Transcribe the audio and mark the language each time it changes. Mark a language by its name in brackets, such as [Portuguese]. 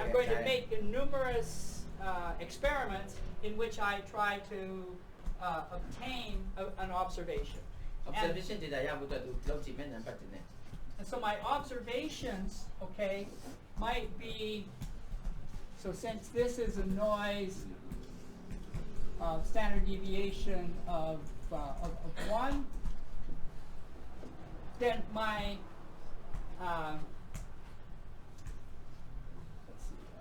[English] I'm going to make numerous experiments in which I try to obtain an observation. [Burmese] observation data ရဖို့အတွက်သူလုပ်ကြည့်မယ်နံပါတ်1နဲ့ [English] And so my observations, okay, might be, so since this is a noise standard deviation of 1, then my, let's see,